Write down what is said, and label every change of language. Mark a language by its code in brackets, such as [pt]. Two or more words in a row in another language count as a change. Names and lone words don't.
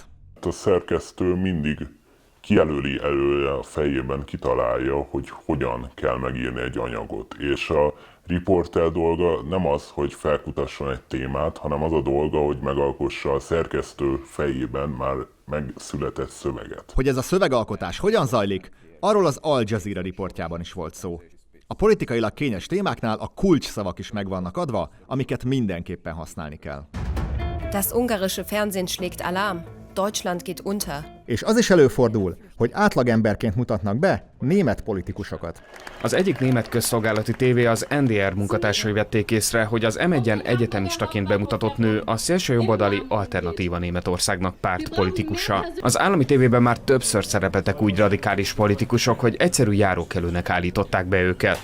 [hu] A szerkesztő mindig kijelöli előre a fejében, kitalálja, hogy hogyan kell megírni egy anyagot, és a riporter dolga nem az, hogy felkutasson egy témát, hanem az a dolga, hogy megalkossa a szerkesztő fejében már megszületett szöveget. Hogy ez a szövegalkotás hogyan zajlik, arról az Al Jazeera riportjában is volt szó. A politikailag kényes témáknál a kulcsszavak is meg vannak adva, amiket mindenképpen használni kell. [de] Das ungarische Fernsehen schlägt Alarm. Deutschland geht unter. [hu] És az is előfordul, hogy átlagemberként mutatnak be német politikusokat. Az egyik német közszolgálati tévé az NDR munkatársai vették észre, hogy az M1-en egyetemistaként bemutatott nő a szélsőjobboldali Alternatíva Németországnak pártpolitikusa. Az állami tévében már többször szerepeltek úgy radikális politikusok, hogy egyszerű járókelőnek állították be őket.